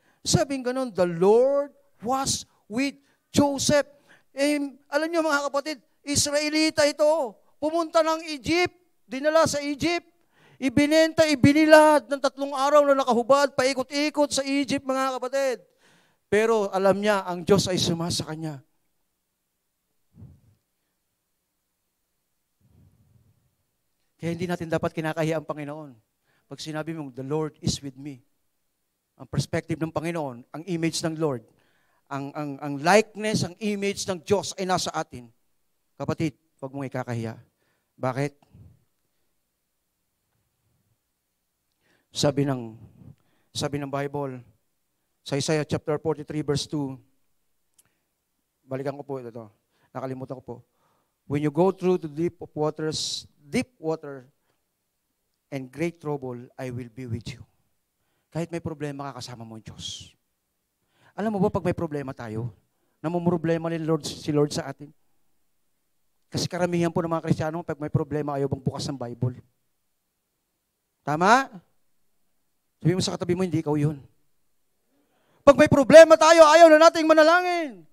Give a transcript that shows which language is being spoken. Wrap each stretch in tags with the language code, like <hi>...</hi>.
<tl>Sabing gano'n,</tl> <en>the Lord was with Joseph.</en> <tl>Alam nyo mga kapatid, Israelita ito. Pumunta ng Egypt, dinala sa Egypt. Ibinenta, ibinilad ng 3 araw na nakahubad, paikot-ikot sa Egypt, mga kapatid. Pero alam niya, ang Diyos ay sumasa kanya. Kaya hindi natin dapat kinakahiya ang Panginoon. Pag sinabi mong,</tl> <en>the Lord is with me.</en> <tl>Ang perspective ng Panginoon, ang image ng Lord, ang likeness, ang image ng Diyos ay nasa atin. Kapatid, huwag mong ikakahiya. Bakit? Sabi ng Bible, sa Isaiah chapter 43 verse 2, balikan ko po ito. Nakalimutan ko po.</tl> <en>When you go through the deep water and great trouble, I will be with you.</en> <tl>Kahit may problema, kasama mo ang Diyos. Alam mo ba, pag may problema tayo, namumroblema si Lord sa atin? Kasi karamihan po ng mga Kristiyano, pag may problema, ayaw bang bukas ng Bible. Tama? Sabi mo sa katabi mo, hindi ikaw yun. Pag may problema tayo, ayaw na nating manalangin.</tl>